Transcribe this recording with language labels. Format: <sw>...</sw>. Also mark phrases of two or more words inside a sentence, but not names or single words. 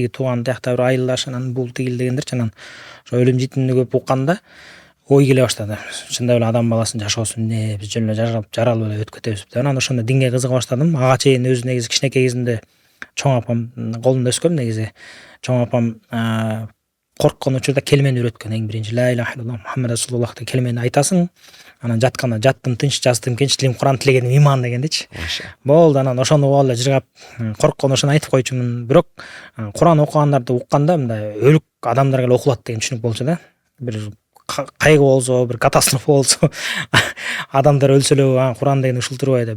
<ky>Тиги тууган тиякта бир айылдаш, анан бул тигил дегендерчи. Анан ошо өлүм житимди көп укканда ой келе баштады. Чындап эле адам баласынын жашоосу эмне, биз жөн эле жаралып эле өтүп кетебиз деп. Анан ошондо динге кызыга баштадым. Ага чейин өзү негизи кичинекей кезинде чоң апам колунда өскөм негизи. Чоң апам корккон учурда келмени үйрөткөн, эң биринчи</ky> <ar>لا إله إلا الله محمد رسول الله</ar> <ky>деген келмени айтасың. Анан жатканда жаттым тынч, жаздым кенч, тилим Куран тилегеним иман дегендичи. Болду, анан ошону угуп эле жыргап, корккон ошону айтып койчумун. Бирок Куран окугандарды укканда мындай өлүк адамдарга эле окулат деген түшүнүк болчу да. Бир кайгы болсо, бир катастрофа болсо, адамдар өлсө эле Куран деген ушул турбай деп.</ky>